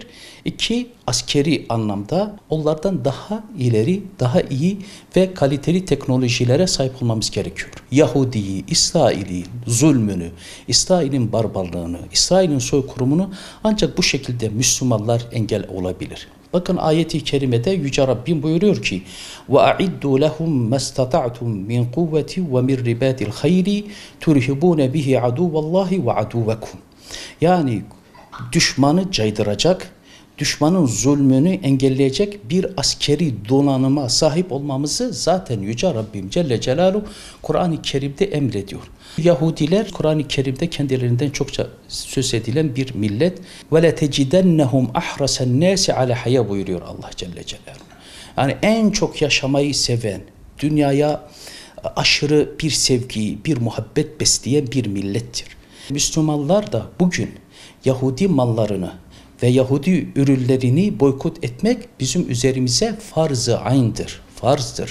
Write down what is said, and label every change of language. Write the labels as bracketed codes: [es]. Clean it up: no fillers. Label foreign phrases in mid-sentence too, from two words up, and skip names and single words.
[tr] İki, askeri anlamda onlardan daha ileri, daha iyi ve kaliteli teknolojilere sahip olmamız gerekiyor. Yahudi'yi, İsrail'in zulmünü, İsrail'in barbarlığını, İsrail'in soykırımını ancak bu şekilde Müslümanlar engel olabilir. Bakın ayeti kerimede Yüce Rabbim buyuruyor ki [ar] وَاَعِدُّوا لَهُمْ مَسْتَطَعْتُمْ مِنْ قُوَّةِ وَمِنْ رِبَاتِ الْخَيْرِ تُرْهِبُونَ بِهِ عَدُوَّ اللّٰهِ وَعَدُوَّكُمْ. [tr] Yani düşmanı caydıracak, düşmanın zulmünü engelleyecek bir askeri donanıma sahip olmamızı zaten Yüce Rabbim Celle Celaluhu Kur'an-ı Kerim'de emrediyor. Yahudiler Kur'an-ı Kerim'de kendilerinden çokça söz edilen bir millet. [ar] وَلَتَجِدَنَّهُمْ أَحْرَسَ النَّاسِ عَلَى حَيَا [tr] buyuruyor Allah Celle Celaluhu. Yani en çok yaşamayı seven, dünyaya aşırı bir sevgi, bir muhabbet besleyen bir millettir. Müslümanlar da bugün Yahudi mallarını ve Yahudi ürünlerini boykot etmek bizim üzerimize farz-ı ayn'dir, farzdır.